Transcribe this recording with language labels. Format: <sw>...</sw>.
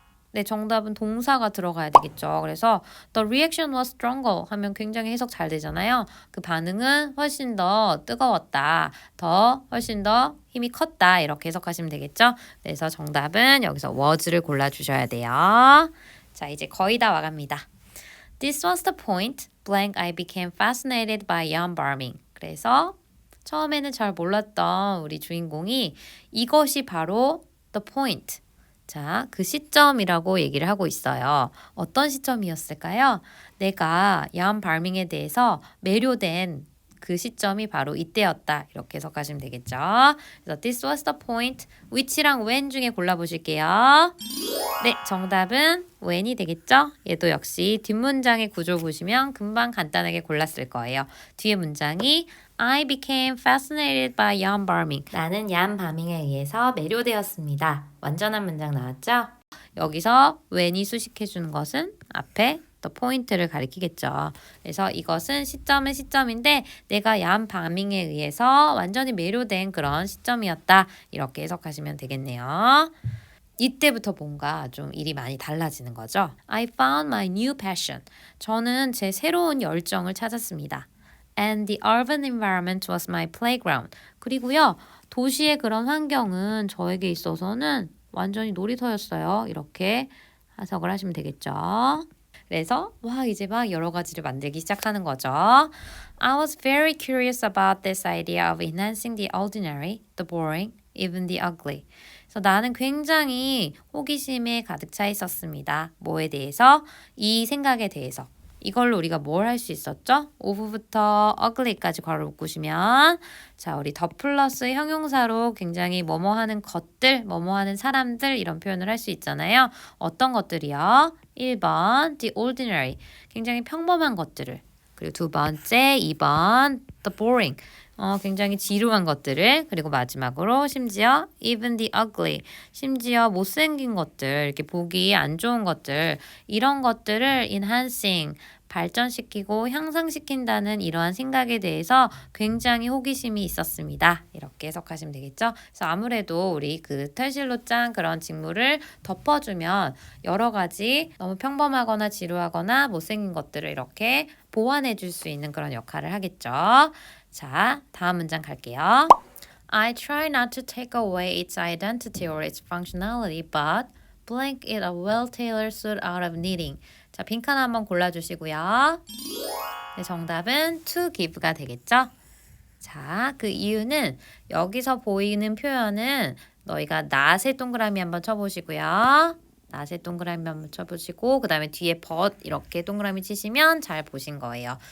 <ko>네, 정답은 동사가 들어가야 되겠죠. 그래서</ko> <en>the reaction was stronger</en> <ko>하면 굉장히 해석 잘 되잖아요. 그 반응은 훨씬 더 뜨거웠다. 훨씬 더 힘이 컸다. 이렇게 해석하시면 되겠죠. 그래서 정답은 여기서 was를 골라주셔야 돼요. 자, 이제 거의 다 와갑니다.</ko> <en>This was the point. Blank I became fascinated by yarn farming.</en> <ko>그래서 처음에는 잘 몰랐던 우리 주인공이 이것이 바로 the point. 자, 그 시점이라고 얘기를 하고 있어요. 어떤 시점이었을까요? 내가 야한 발밍에 대해서 매료된 그 시점이 바로 이때였다. 이렇게 해석하시면 되겠죠. 그래서</ko> <en>this was the point.</en> <ko>which랑 when 중에 골라보실게요. 네, 정답은 when이 되겠죠? 얘도 역시 뒷문장의 구조 보시면 금방 간단하게 골랐을 거예요. 뒤에 문장이</ko> <en>I became fascinated by yarn farming.</en> <ko>나는 야한 바밍에 의해서 매료되었습니다. 완전한 문장 나왔죠? 여기서 when이 수식해주는 것은 앞에 the point를 가리키겠죠. 그래서 이것은 시점은 시점인데 내가 야한 바밍에 의해서 완전히 매료된 그런 시점이었다. 이렇게 해석하시면 되겠네요. 이때부터 뭔가 좀 일이 많이 달라지는 거죠.</ko> <en>I found my new passion.</en> <ko>저는 제 새로운 열정을 찾았습니다.</ko> <en>And the urban environment was my playground.</en> <ko>그리고요, 도시의 그런 환경은 저에게 있어서는 완전히 놀이터였어요. 이렇게 해석을 하시면 되겠죠. 그래서 이제 막 여러 가지를 만들기 시작하는 거죠.</ko> <en>I was very curious about this idea of enhancing the ordinary, the boring, even the ugly.</en> <ko>그래서 나는 굉장히 호기심에 가득 차 있었습니다. 뭐에 대해서? 이 생각에 대해서. 이걸로 우리가 뭘 할 수 있었죠? of부터 ugly까지 괄호 묶으시면 자, 우리 더 플러스 형용사로 굉장히 뭐뭐 하는 것들, 뭐뭐 하는 사람들 이런 표현을 할 수 있잖아요. 어떤 것들이요? 1번 the ordinary, 굉장히 평범한 것들을. 그리고 두 번째 2번 the boring, 굉장히 지루한 것들을. 그리고 마지막으로 심지어 even the ugly, 심지어 못생긴 것들, 이렇게 보기 안 좋은 것들, 이런 것들을 enhancing, 발전시키고 향상시킨다는 이러한 생각에 대해서 굉장히 호기심이 있었습니다. 이렇게 해석하시면 되겠죠? 그래서 아무래도 우리 그 털실로 짠 그런 직무를 덮어주면 여러 가지 너무 평범하거나 지루하거나 못생긴 것들을 이렇게 보완해 줄 수 있는 그런 역할을 하겠죠. 자, 다음 문장 갈게요.</ko> <en>I try not to take away its identity or its functionality, but blank it a well-tailored suit out of knitting.</en> <ko>자, 빈칸 한번 골라주시고요. 네, 정답은 to give가 되겠죠? 자, 그 이유는 여기서 보이는 표현은 너희가 낫의 동그라미 한번 쳐보시고요. 낫의 동그라미 한번 쳐보시고 그 다음에 뒤에 but 이렇게 동그라미 치시면 잘 보신 거예요.</ko>